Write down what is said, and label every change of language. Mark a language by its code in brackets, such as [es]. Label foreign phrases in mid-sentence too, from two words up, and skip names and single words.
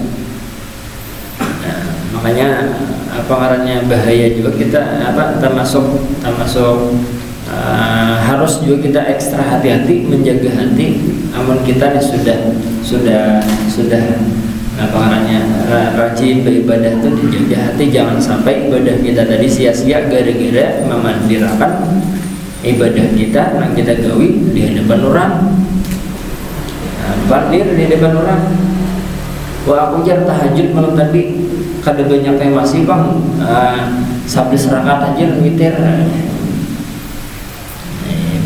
[id] Makanya bahaya juga kita termasuk harus juga kita ekstra hati-hati menjaga hati. Namun kita sudah rajin beribadah itu dijaga hati, jangan sampai ibadah kita tadi sia-sia gara-gara memandirakan ibadah kita yang kita gawi di hadapan orang. [bjn] Pandir di hadapan orang. Wah, aku jar tahajud malam tadi kada banyak yang masih bang, 11 rakaat aja witir.